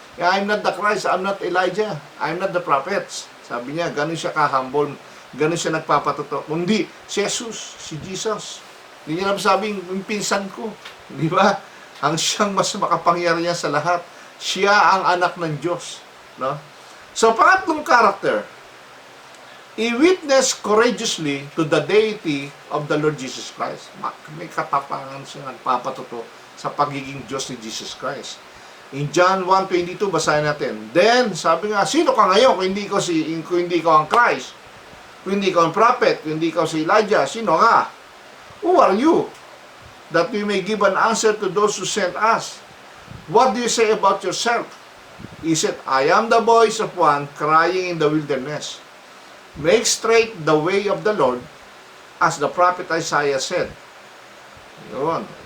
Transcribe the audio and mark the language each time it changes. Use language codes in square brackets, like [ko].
[en] I'm not the Christ, I'm not Elijah, I'm not the prophets. [tl] Sabi niya, ganun siya ka-humble, ganun siya nagpapatuto. Kundi, si Jesus, si Jesus. Hindi niya lang sabing, yung pinsan ko. Di ba? Ang siyang mas makapangyarihan sa lahat. Siya ang anak ng Diyos. No? [en] So, pangatlong character, i-witness courageously to the deity of the Lord Jesus Christ. [tl] May katapangan siya nagpapatuto sa pagiging Diyos ni Jesus Christ. [en] In John 1:22, [tl] basahin natin. Then, sabi nga, sino ka ngayon kung hindi ko ang Christ? Kung hindi ko ang prophet? Kung hindi ko si Elijah? Sino nga? [en] Who are you? That we may give an answer to those who sent us. What do you say about yourself? He said, I am the voice of one crying in the wilderness. Make straight the way of the Lord, as the prophet Isaiah said. Yun.